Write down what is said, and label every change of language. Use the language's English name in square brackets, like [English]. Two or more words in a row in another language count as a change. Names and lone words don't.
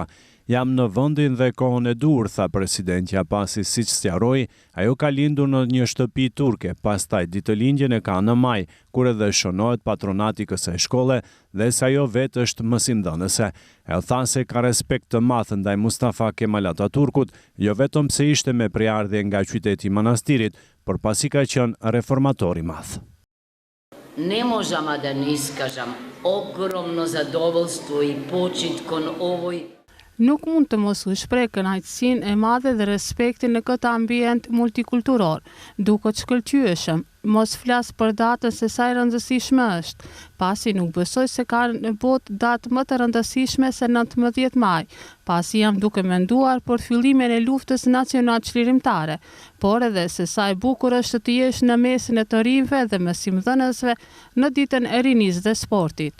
[Albanian] Jam në vendin dhe kohën e dur, tha presidentja, pasi siç sqaroi, ajo ka lindur në një shtëpi turke, pastaj ditëlindjen e ka në maj, kur edhe shënohet patronati kësaj shkolle dhe se ajo vetë është mësimdhënëse. E tha se ka respekt të madh ndaj Mustafa Kemal Ataturkut, jo vetëm se ishte me priardhje nga qyteti i manastirit, por pasi ka qenë reformator i madh. [Macedonian] Не можемо да не искажем огромно задоволство и почит кон овој. [Albanian] Nuk mund të mos u shpreh kënaqësinë e madhe dhe respektin në këtë ambient multikulturor, duket shkëlqyeshëm. Mos flas për datën se sa e rëndësishme është, pasi nuk besoj se ka në botë datë më të rëndësishme se 19 maj, pasi jam duke menduar për fillimin e luftës nacional çlirimtare, por edhe se sa e bukur është të jesh në mesin e të rinjve dhe mësimdhënësve në ditën e rinisë dhe sportit.